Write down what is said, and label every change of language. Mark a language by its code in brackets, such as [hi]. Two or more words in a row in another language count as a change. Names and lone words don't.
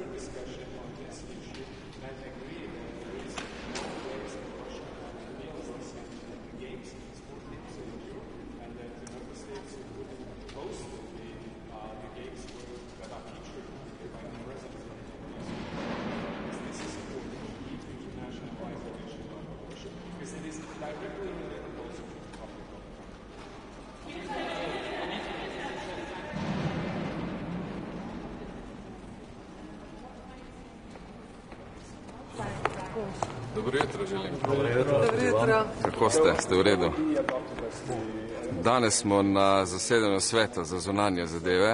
[en] discussion on this issue. And I agree that there is no ways that Russia can make these games, sport games in Europe, and that the member states would host the games that are featured by the presidents of the This is important to keep international isolation of Russia, because it is directly related also to the public of the country. [sl] Dobro jutro želim. Dobro jutro. Kako ste? Ste v redu? Danes smo na zasedanju sveta za zunanje zadeve.